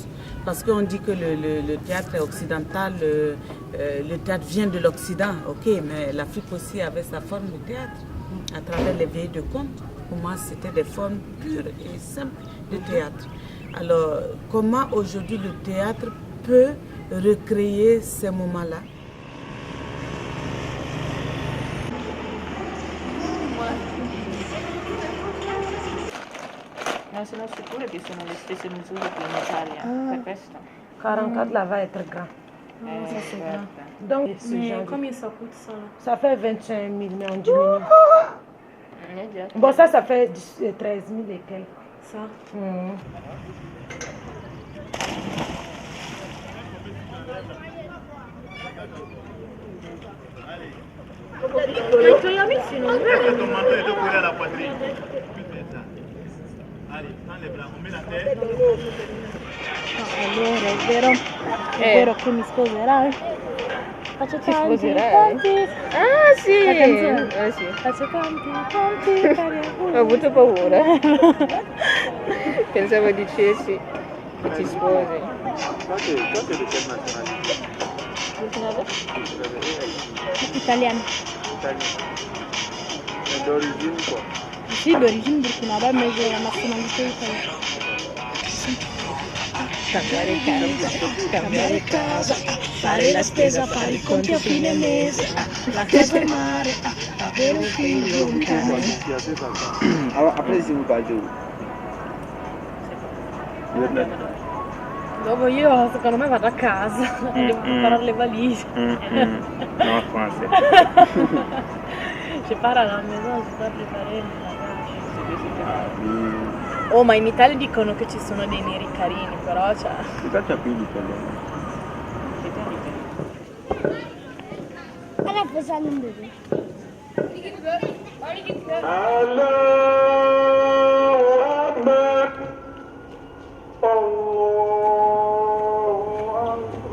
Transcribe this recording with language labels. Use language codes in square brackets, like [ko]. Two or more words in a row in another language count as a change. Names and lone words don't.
[fr] Parce qu'on dit que le théâtre est occidental, le théâtre vient de l'Occident, ok, mais l'Afrique aussi avait sa forme de théâtre, à travers les veillées de contes. Pour moi, c'était des formes pures et simples de théâtre. Alors, comment aujourd'hui le théâtre peut recréer ces moments-là? [it] Non sono sicura che sono le stesse misure che in Italia, per questo. [fr] 44 là va être grand. Ça c'est [it] certo. [fr] grand. Donc, Mais combien ça coûte ça? Ça fait 25 000, mais on diminue. [it] Immediato. [fr] Bon, ça fait 13 000 et quelques. Ça? [it] I tuoi amici non Allora, è vero che mi sposerai? Faccio Ti tanti, sposerai? tanti. Ah sì! La canzone. Sì. Faccio tanti, tanti cari auguri. Ho avuto paura. Pensavo dicessi che ti sposi. [fr] Toi, tu es de quelle nationalité? [it] Italiano. [fr] Mais d'origine quoi? [it] Sì, d'origine burkinabè, ma è la nazionalità italiana. Cambiare casa, fare la spesa, fare i conti a fine mese, la casa al mare, avere un figlio, un cane. [fr] Alors après, si vous partez où? [it] Dopo io, secondo me, vado a casa, devo preparare le valigie. [fr] Non, français. Je pars à la maison, je dois préparer le bagage. [it] Oh, ma in Italia dicono che ci sono dei neri carini, però cioè... [fr] Toi, tu as pris l'italiano. [it] Allora facciamo un bebè. [ar] الله أكبر.